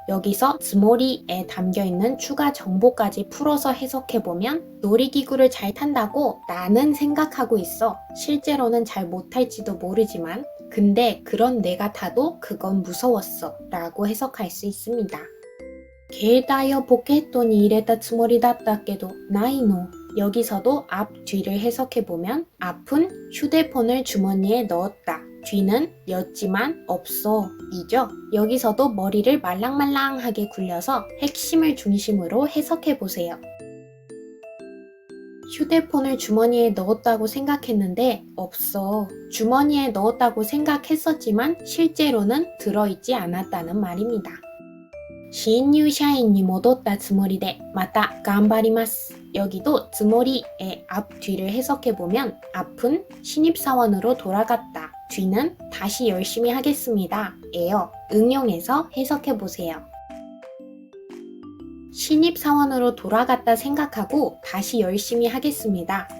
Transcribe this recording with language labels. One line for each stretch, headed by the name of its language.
Korean: 여기서 つもり에 담겨있는 추가 정보까지 풀어서 해석해보면 놀이기구를 잘 탄다고 나는 생각하고 있어. 실제로는 잘 못할지도 모르지만 근데 그런 내가 타도 그건 무서웠어 라고 해석할 수 있습니다.
Japanese: 携帯をポケットに入れたつもりだったけどないの.
Korean: 여기서도 앞, 뒤를 해석해보면 앞은 휴대폰을 주머니에 넣었다. 뒤는 였지만 없어 이죠. 여기서도 머리를 말랑말랑하게 굴려서 핵심을 중심으로 해석해보세요. 휴대폰을 주머니에 넣었다고 생각했는데 없어. 주머니에 넣었다고 생각했었지만 실제로는 들어있지 않았다는 말입니다.
Japanese: 新入社員に戻ったつもりでまた頑張ります.
Korean: 여기도 つもり의 앞, 뒤를 해석해보면 앞은 신입사원으로 돌아갔다. 뒤는 다시 열심히 하겠습니다. 예요. 응용해서 해석해보세요. 신입사원으로 돌아갔다 생각하고 다시 열심히 하겠습니다.